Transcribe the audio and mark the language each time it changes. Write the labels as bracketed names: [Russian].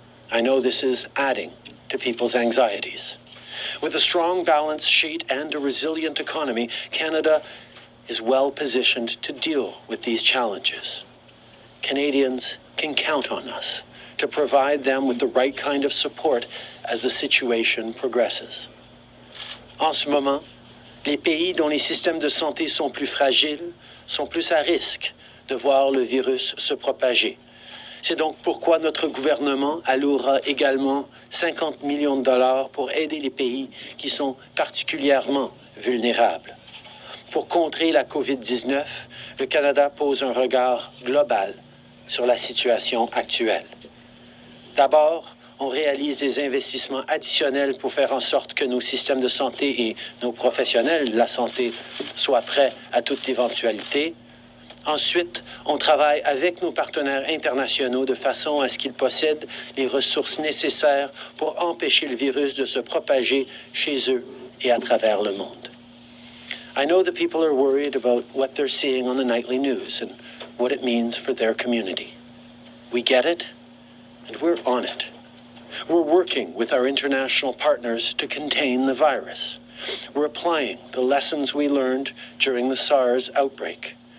[English] I know this is adding to people's anxieties. With a strong balance sheet and a resilient economy, Canada is well positioned to deal with these challenges. Canadians can count on us to provide them with the right kind of support as the situation progresses. [French] En ce moment, les pays dont les systèmes de santé sont plus fragiles sont plus à risque de voir le virus se propager. C'est donc pourquoi notre gouvernement allouera également 50 millions de dollars pour aider les pays qui sont particulièrement vulnérables. Pour contrer la COVID-19, le Canada pose un regard global sur la situation actuelle. D'abord, on réalise des investissements additionnels pour faire en sorte que nos systèmes de santé et nos professionnels de la santé soient prêts à toute éventualité. Ensuite, on travaille avec nos partenaires internationaux de façon à ce qu'ils possèdent les ressources nécessaires pour empêcher le virus de se propager chez eux et à travers le monde. [English] I know that people are worried about what they're seeing on the nightly news and what it means for their community. We get it, and we're on it. We're working with our international partners to contain the virus. We're applying the lessons we learned during the SARS outbreak.